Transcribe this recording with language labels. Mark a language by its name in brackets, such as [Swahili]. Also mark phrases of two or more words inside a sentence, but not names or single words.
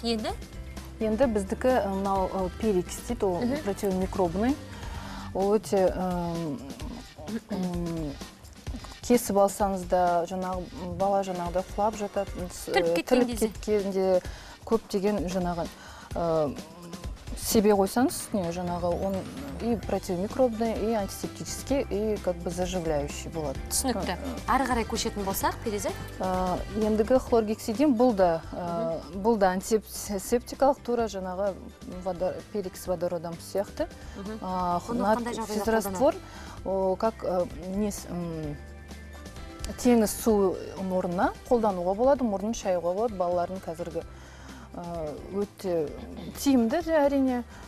[Kazakh] Енді біздікі мынау перекис дейді, ол противомикробный. Ол өте кесіп алсаңыз да, бала жаңағыда құлап жатады, тіліп кеткенде көптеген жаңағы себе қойсаңыз, жаңағы [Russian] он и противомикробный, и антисептический, и как бы заживляющий [Kazakh] болады. Түсінікті. Ары қарай көшетін болсақ, Перизат? Ендігі хлоргексидин бұл да антисептикалық тура жаңағы [Russian] перекис водородом [Kazakh] сияқты. Физраствор, как теңіз су орнына қолдануға болады, мұрнын шаюға болады, балалардың қазіргі өте тиімді әрине.